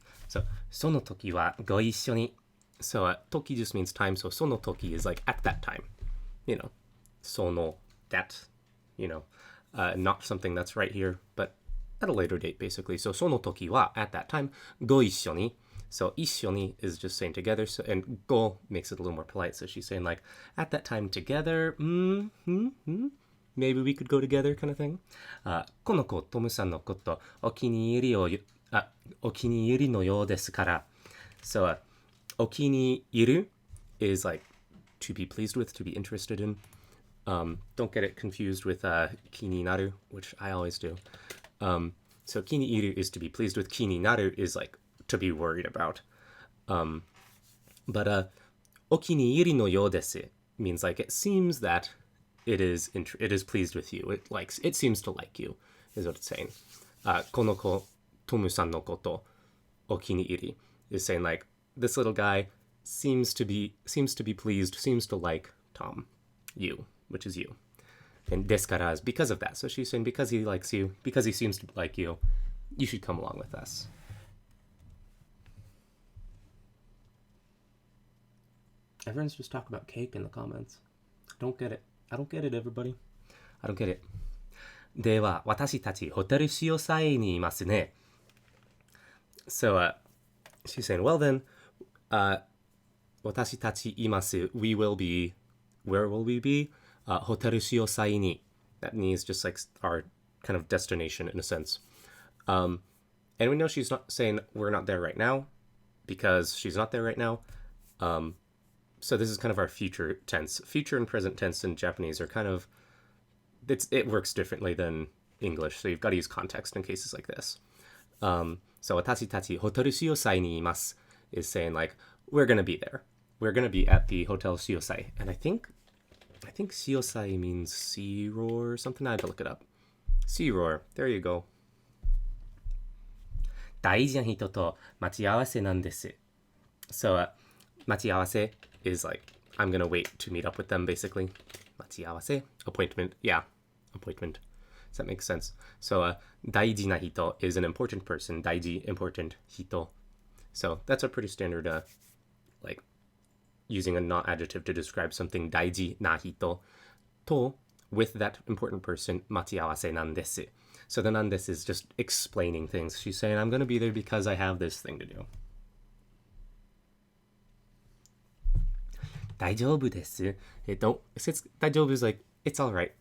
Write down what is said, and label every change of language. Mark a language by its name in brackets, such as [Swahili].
[Japanese] So, その時はご一緒に. [English] So, toki just means time, so [Japanese] その時 [English] is like at that time. You know, その, that, you know, not something that's right here, but at a later date, basically. So, [Japanese] その時は [English] at that time, [Japanese] ご一緒に. [English] So, 一緒に is just saying together, so, and ご makes it a little more polite, so she's saying like, at that time together, maybe we could go together, kind of thing. [Japanese] この子、トムさんのこと、お気に入りのようですから. So, [English] okiniiru is like to be pleased with, to be interested in. Don't get it confused with kininaru, which I always do. So kiniiru is to be pleased with. Kininaru is like to be worried about. But [Japanese] okiniiri no you desu [English] means like it seems that it is pleased with you. It seems to like you, is what it's saying. [Japanese] Konoko Tomu-san no koto okiniiri [English] is saying like this little guy seems to be pleased, seems to like Tom, you, which is you. And deskara is because of that. So she's saying because he likes you, because he seems to like you, you should come along with us. Everyone's just talking about cake in the comments. I don't get it, everybody. I don't get it. [Japanese] では、私たちホテルシオサイにいますね。 [English] So, she's saying, well then, [Japanese] 私たちいます. [English] We will be, where will we be? [Japanese] ホテルシオサイに. [English] That means just like our kind of destination in a sense. And we know she's not saying we're not there right now because she's not there right now. So this is kind of our future tense. Future and present tense in Japanese are kind of, it works differently than English, so you've got to use context in cases like this. So [Japanese] 私たちホテルシオサイにいます [English] is saying like, we're going to be there. We're going to be at the Hotel Shiosai. And I think Shiosai means sea roar or something. I had to look it up. Sea roar. There you go. [Japanese] 大事な人と待ち合わせなんです. [English] So, 待ち合わせ is like, I'm going to wait to meet up with them, basically. 待ち合わせ?Appointment. Yeah, appointment. Does that make sense? So, [Japanese] 大事な人 [English] is an important person. 大事, important, 人. So, that's a pretty standard, like, using a not adjective to describe something. [Japanese] 大事な人 [English] to, with that important person, [Japanese] 待ち合わせなんです. [English] So the nandesu is just explaining things. She's saying, I'm going to be there because I have this thing to do. [Japanese] 大丈夫です. [English] It's 大丈夫 is like, it's all right.